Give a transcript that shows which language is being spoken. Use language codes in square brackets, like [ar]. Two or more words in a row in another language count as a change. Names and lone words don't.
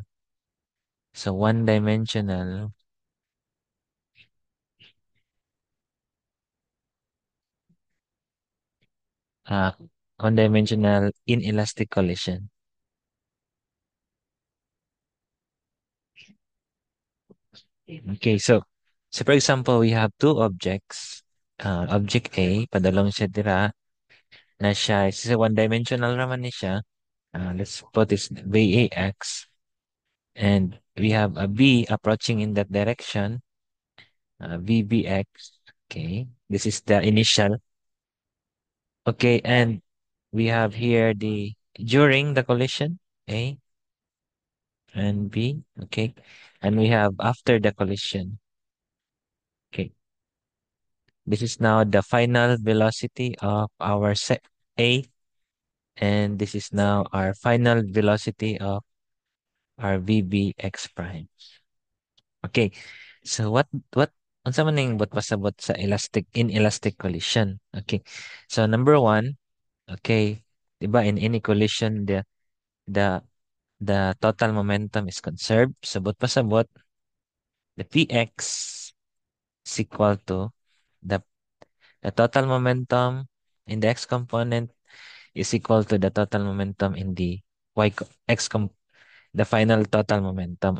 [en] So uh one-dimensional inelastic collision. Okay, so for example, we have two objects. Object A, [ceb] padalong siya dira, na siya, [en] is one-dimensional [ceb] naman ni siya. [en] Let's put this VAX. And we have a B approaching in that direction, VBX. Okay, this is the initial. Okay, and we have here the during the collision, A and B. Okay, and we have after the collision. Okay, this is now the final velocity of our set A, and this is now our final velocity of our VBX prime. Okay, so what [ceb] unsa man ning but pasabot sa [en] inelastic collision. Okay. So number one, okay, diba in any collision the the total momentum is conserved. So [ceb] but pasabot [en] the px is equal to the the total momentum in the x component is equal to the total momentum in the the final total momentum.